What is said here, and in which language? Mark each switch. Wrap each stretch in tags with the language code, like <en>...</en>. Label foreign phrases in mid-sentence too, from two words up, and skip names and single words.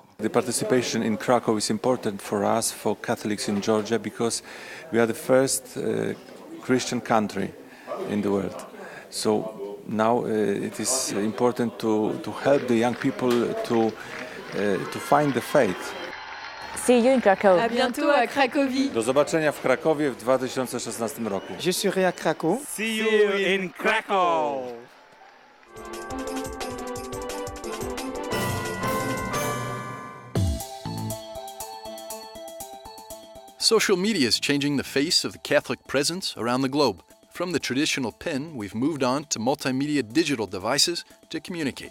<en>The participation in Krakow is important for us, for Catholics in Georgia, because we are the first Christian country in the world. So now it is important to help the young people to find the faith. See you in Krakow.</en> <fr>À bientôt à Cracovie.</fr> <pl>Do zobaczenia w Krakowie w 2016 roku.</pl> <fr>Je serai à Krakow.</fr> <en>See you in Krakow. Social media is changing the face of the Catholic presence around the globe. From the traditional pen, we've moved on to multimedia digital devices to communicate.</en>